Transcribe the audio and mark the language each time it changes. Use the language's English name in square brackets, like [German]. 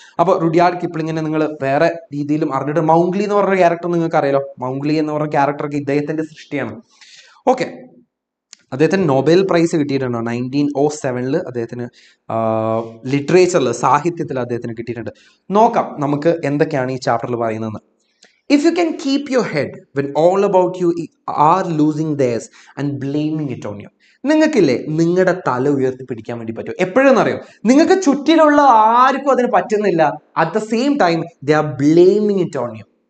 [Malayalam] അപ്പോൾ റുഡ്യാർഡ് കിപ്ലിങ്ങിനെ നിങ്ങൾ വേറെ രീതിയിലും അറിഞ്ഞിട്ട്, മൗംഗ്ലി എന്ന് പറഞ്ഞ ക്യാരക്ടർ നിങ്ങൾക്ക് അറിയാലോ. മൗംഗ്ലി എന്ന് പറഞ്ഞ ക്യാരക്ടറൊക്കെ ഇദ്ദേഹത്തിന്റെ സൃഷ്ടിയാണ്. ഓക്കെ, അദ്ദേഹത്തിന് നൊബേൽ പ്രൈസ് കിട്ടിയിട്ടുണ്ട് 1907 അദ്ദേഹത്തിന് ലിറ്ററേച്ചറിൽ, സാഹിത്യത്തിൽ അദ്ദേഹത്തിന് കിട്ടിയിട്ടുണ്ട്. നോക്കാം നമുക്ക് എന്തൊക്കെയാണ് ഈ ചാപ്റ്ററിൽ പറയുന്നത്. [English] If you can keep your head when all about you are losing theirs and blaming it on you. [Malayalam] നിങ്ങൾക്കില്ലേ നിങ്ങളുടെ തല ഉയർത്തി പിടിക്കാൻ വേണ്ടി പറ്റും. എപ്പോഴെന്ന് അറിയോ, നിങ്ങൾക്ക് ചുറ്റിലുള്ള ആർക്കും അതിന് പറ്റുന്നില്ല. [English] At the same time they are blaming it on you.